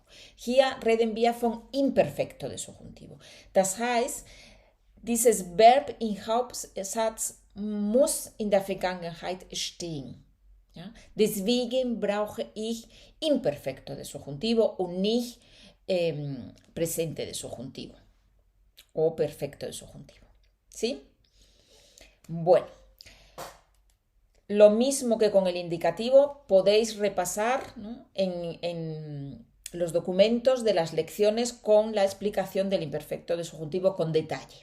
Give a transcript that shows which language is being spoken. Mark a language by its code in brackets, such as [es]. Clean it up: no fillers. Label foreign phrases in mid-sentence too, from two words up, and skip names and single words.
[de] Hier reden wir von [es] Imperfecto de Subjuntivo. [de] Das heißt, dieses Verb im Hauptsatz muss in der Vergangenheit stehen. Ja? Deswegen brauche ich [es] Imperfecto de Subjuntivo [de] und nicht [es] Presente de Subjuntivo o Perfecto de Subjuntivo. [de] ¿Sí? [es] Bueno, lo mismo que con el indicativo, podéis repasar, ¿no? en los documentos de las lecciones con la explicación del imperfecto de subjuntivo con detalle.